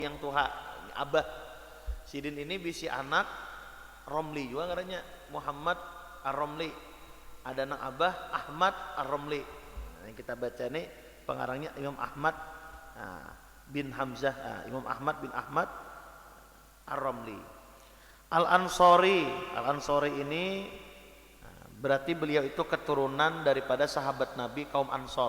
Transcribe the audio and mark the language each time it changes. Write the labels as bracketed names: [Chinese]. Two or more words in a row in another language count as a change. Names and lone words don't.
[Banjar] yang tuha abah sidin ini bisi anak Romli juga katanya Muhammad Ar-Romli, ada anak abah Ahmad Ar-Romli. Yang kita baca ini pengarangnya Imam Ahmad bin Hamzah, Imam Ahmad bin Ahmad Ar-Romli. Al-Ansori ini berarti beliau itu keturunan daripada sahabat Nabi kaum Ansor.